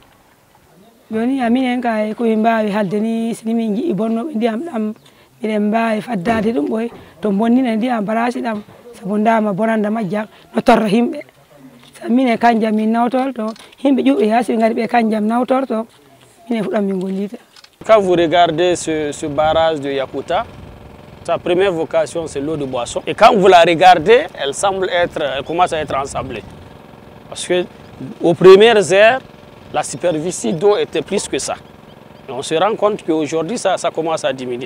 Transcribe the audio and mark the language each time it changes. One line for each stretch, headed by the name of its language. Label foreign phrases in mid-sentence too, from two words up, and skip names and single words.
Fula: Joni minen kay komin mbawi halde ni sini min jiiɗi bonnoɓe ndiyam ɗam miɗen mbawi faddade ɗum ɓoy to bonnina ndiyam barasi ɗam sabu ndama bonanda majjam no torra himɓe sa mine kanjam min nawtorto himɓe ƴuɓɓe yaasi ɓe gari ɓe kanjam nawtorto minen fuɗɗam min gollita.
French: Quand vous regardez ce barrage de Yakuta, sa première vocation c'est l'eau de boisson et quand vous la regardez elle commence à être ensablée parce que aux premières heures la superficie d'eau était plus que ça. Et on se rend compte qu'aujourd'hui ça commence à diminuer.